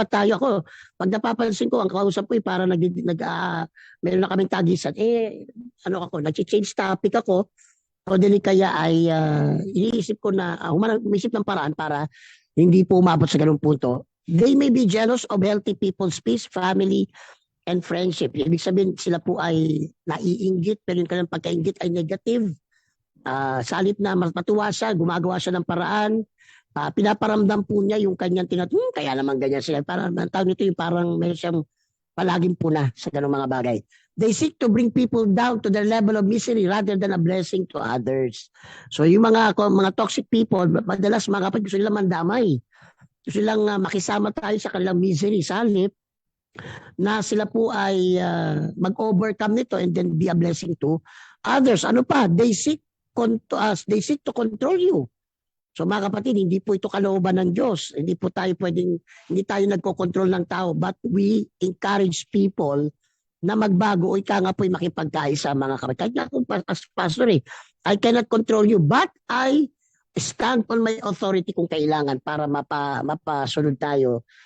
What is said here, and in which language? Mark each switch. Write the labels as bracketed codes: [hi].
[tl] Dapat tayo ako, pag napapansin ko, ang kausap ko para meron na kaming tagisan, nag-change topic ako, o dili kaya ay iniisip ko na, umisip ng paraan para hindi po umabot sa ganung punto. [en] They may be jealous of healthy people's peace, family, and friendship. [tl] Ibig sabihin, sila po ay naiinggit, pero yung kanilang pagkainggit ay negative. Sa halip na matuwa siya, gumagawa siya ng paraan, pinaparamdam po niya yung kanyang kaya naman ganyan sila. Parang, ang tawag nito yung parang meron siyang palaging puna sa ganung mga bagay. [en] They seek to bring people down to their level of misery rather than a blessing to others. [tl] So yung mga toxic people, madalas mga kapatid, gusto nilang mandamay. Gusto nilang makisama tayo sa kanilang misery. Sa halip na sila po ay mag-overcome nito [en] and then be a blessing to others. [tl] Ano pa? [en] They seek to control you. [tl] So mga kapatid, hindi po ito kalooban ng Diyos. Hindi tayo nagko-control ng tao, [en] but we encourage people [tl] na magbago o ika nga po'y makipagkaisa, mga kapatid. Kahit nga kung pastor [en] I cannot control you, but I stand on my authority [tl] kung kailangan para mapasunod tayo.